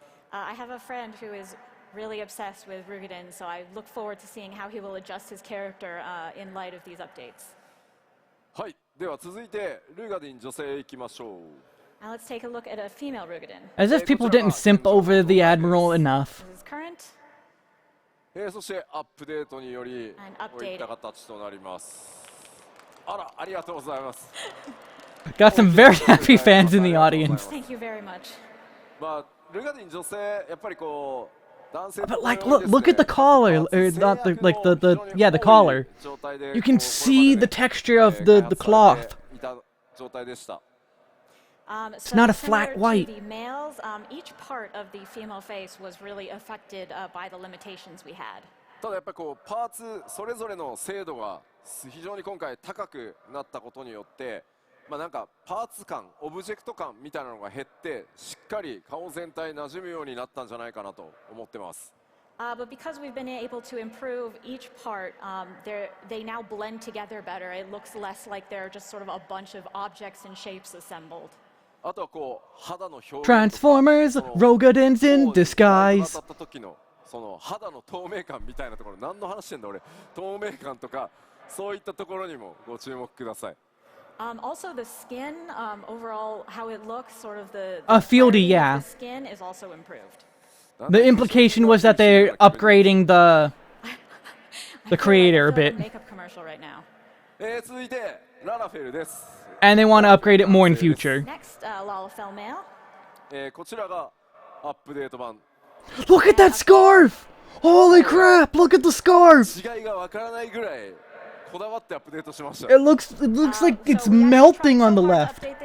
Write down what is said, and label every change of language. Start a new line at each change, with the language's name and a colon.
English: I have a friend who is really obsessed with Rugadin, so I look forward to seeing how he will adjust his character in light of these updates.
Japanese: はい、では続いてルガディン女性へ行きましょう。
English: Now let's take a look at a female Rugadin. As if people didn't simp over the Admiral enough. This is current.
Japanese: そしてアップデートによりこういった形となります。あら、ありがとうございます。
English: Got some very happy fans in the audience. Thank you very much.
Japanese: まあルガディン女性やっぱりこう。
English: But like, look at the collar, or not the yeah, the collar. You can see the texture of the cloth. It's not a flat white. The males, each part of the female face was really affected by the limitations we had.
Japanese: ただやっぱりこうパーツそれぞれの精度が非常に今回高くなったことによって。まあなんかパーツ感、オブジェクト感みたいなのが減ってしっかり顔全体馴染むようになったんじゃないかなと思ってます。
English: But because we've been able to improve each part, they now blend together better. It looks less like they're just sort of a bunch of objects and shapes assembled.
Japanese: あとはこう肌の表現、
English: Transformers, Rogadins in disguise.
Japanese: その肌の透明感みたいなところ、何の話してんだ俺。透明感とかそういったところにもご注目ください。
English: Also, the skin, overall, how it looks, sort of the fieldy, yeah. The skin is also improved. The implication was that they're upgrading the creator a bit. Makeup commercial right now.
Japanese: 続いてララフェルです。
English: And they want to upgrade it more in future. Next, Lalafell male.
Japanese: こちらがアップデート版。
English: Look at that scarf! Holy crap! Look at the scarf!
Japanese: 違いがわからないぐらい。こだわってアップデートしました。
English: It looks like it's melting on the left.